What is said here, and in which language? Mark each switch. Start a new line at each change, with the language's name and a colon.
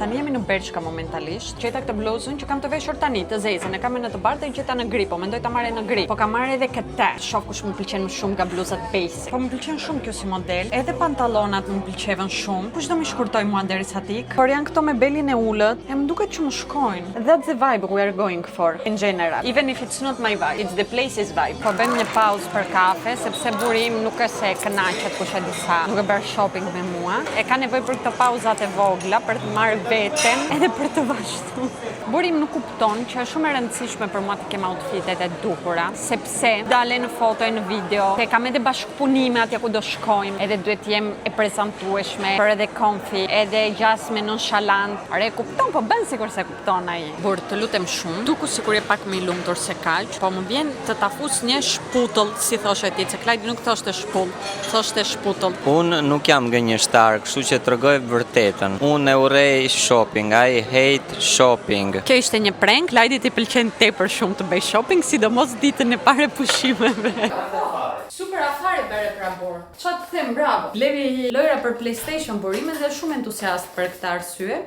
Albanian: Tani jemi në Bershka momentalisht. Gjeta këtë bluzën që kam të veshur tani, të zezën, e kam në të bardhë e gjeta në gri, po mendoj ta marrë në gri. Po kam marrë edhe këtë. Shoh kush më pëlqen më shumë nga bluzat basic. Po më pëlqen shumë kjo si model. Edhe pantallonat më pëlqeven shumë. Kush do më shkurtoj mua derisa tik? Por janë këto me belin e ulët, e më duket që më shkojnë.
English: That's the vibe we are going for in general. Even if it's not my vibe, it's the place's vibe.
Albanian: Po bëjmë një pauzë për kafe, sepse burim nuk është se kënaqet kush e di sa. Nuk e bër shopping me mua. E ka nevojë për këto pauzat e vogla për të marrë veten edhe për të vazhduar. Burim nuk kupton që është shumë e rëndësishme për mua të kem outfitet e dukura, sepse dalen në foto e në video, te kam edhe bashkëpunime atje ku do shkojmë, edhe duhet të jem e prezantueshme, por edhe comfy, edhe gjasme nonchalant. Ore kupton, po bën sikur se kupton ai. Bur, të lutem shumë, duku sikur je pak më i lumtur se kaq, po më vjen të ta fus një shputull, si thoshe ti, se Klajdi nuk thoshte shpull, thoshte shputull. Unë nuk jam gënjeshtar, kështu që t'rregoj vërtetën. Unë e urrej shopping,
English: I hate shopping.
Albanian: Kjo ishte një prank, Klajdi t'i pëlqen tepër shumë të bëj shopping, sidomos ditën e parë pushimeve. Super afare bere pra bor. Qa të them, bravo. Blevi lojra për PlayStation Burime dhe shumë entuziast për këtë arsye.